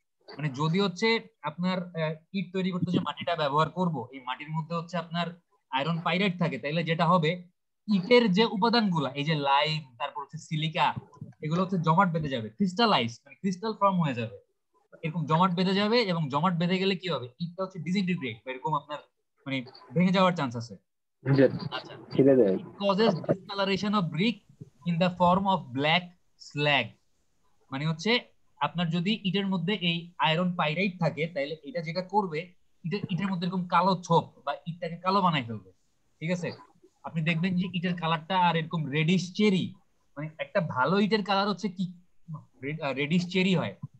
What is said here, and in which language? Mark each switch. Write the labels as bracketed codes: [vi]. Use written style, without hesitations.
[bn] মানে যদি হচ্ছে আপনার ইট তৈরি করতে যে মাটিটা ব্যবহার করব, এই মাটির মধ্যে হচ্ছে আপনার আয়রন পাইরাইট থাকে, তাইলে যেটা হবে ইটের যে উপাদানগুলা, এই যে লাইম, তারপর হচ্ছে সিলিকা, এগুলো হচ্ছে জমাট বেঁধে যাবে, ক্রিস্টালাইজ মানে ক্রিস্টাল ফর্ম হয়ে যাবে, এরকম জমাট বেঁধে যাবে। এবং জমাট বেঁধে গেলে কি হবে, ইটটা হচ্ছে ডিসইন্টিগ্রেট, এরকম আপনার মানে ভেঙে যাওয়ার চান্স আছে। আচ্ছা, ছেড়ে দেয়। [en] it causes discoloration of brick in the form of black slag। [bn] মানে হচ্ছে আপনার যদি ইটের মধ্যে এই আয়রন পাইরাইট থাকে, তাহলে এটা যেটা করবে, ইটের মধ্যে এরকম কালো ছোপ বা ইটটাকে কালো বানায় ফেলবে, ঠিক আছে? আপনি দেখবেন যে ইটের কালারটা আর এরকম রেডিশ চেরি, মানে একটা ভালো ইটের কালার হচ্ছে কি রেডিশ চেরি হয়।